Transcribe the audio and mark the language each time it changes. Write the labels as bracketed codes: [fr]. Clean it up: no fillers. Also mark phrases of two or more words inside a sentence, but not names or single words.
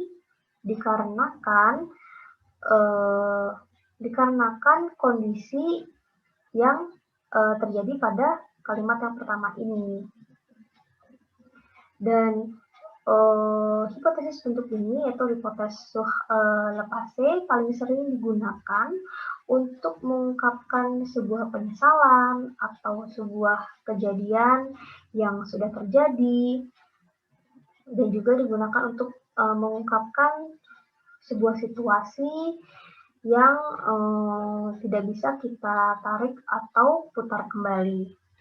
[id] dikarenakan kondisi yang terjadi pada kalimat yang pertama ini. Dan hipotesis bentuk ini, yaitu hipotesis [fr] sur le passé, [id] paling sering digunakan untuk mengungkapkan sebuah penyesalan atau sebuah kejadian yang sudah terjadi, dan juga digunakan untuk mengungkapkan sebuah situasi yang tidak bisa kita tarik atau putar kembali.